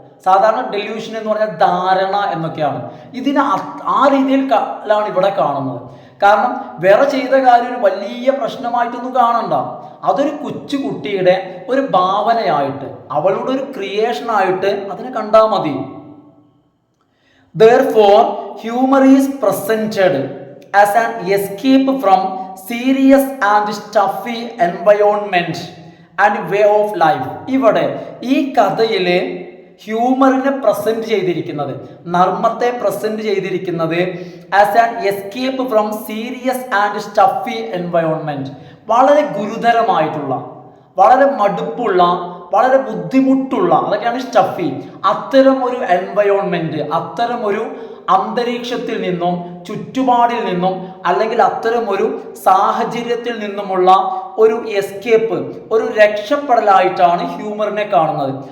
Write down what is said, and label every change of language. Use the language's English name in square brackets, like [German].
[Malayalam] സാധാരണ ഡെലൂഷൻ എന്ന് പറഞ്ഞാൽ ധാരണ എന്നൊക്കെയാണ്. ഇതിനെ ആ രീതിയിലാണ് ഇവിടെ കാണുന്നത്. കാരണം വേറെ ചെയ്ത കാര്യം ഒരു വലിയ പ്രശ്നമായിട്ടൊന്നും കാണണ്ട, അതൊരു കൊച്ചുകുട്ടിയുടെ ഒരു ഭാവനയായിട്ട്, അവളുടെ ഒരു ക്രിയേഷനായിട്ട് അതിനെ കണ്ടാൽ മതി. [English] Therefore, humor is presented as an escape from serious and stuffy environment and way of life. [Malayalam] ഇവിടെ ഈ കഥയിലെ ഹ്യൂമറിനെ പ്രസന്റ് ചെയ്തിരിക്കുന്നത്, നർമ്മത്തെ പ്രസന്റ് ചെയ്തിരിക്കുന്നത് [English] As an escape from serious and stuffy environment. [Malayalam] വളരെ ഗുരുതരമായിട്ടുള്ള, വളരെ മടുപ്പുള്ള, വളരെ ബുദ്ധിമുട്ടുള്ള, അതൊക്കെയാണ് സ്റ്റഫി, അത്തരം ഒരു എൻവയോൺമെന്റ്, അത്തരം ഒരു അന്തരീക്ഷത്തിൽ നിന്നും, ചുറ്റുപാടിൽ നിന്നും, അല്ലെങ്കിൽ അത്തരം ഒരു സാഹചര്യത്തിൽ നിന്നുമുള്ള ഒരു എസ്കേപ്പ്, ഒരു രക്ഷപ്പെടലായിട്ടാണ് ഹ്യൂമറിനെ കാണുന്നത്.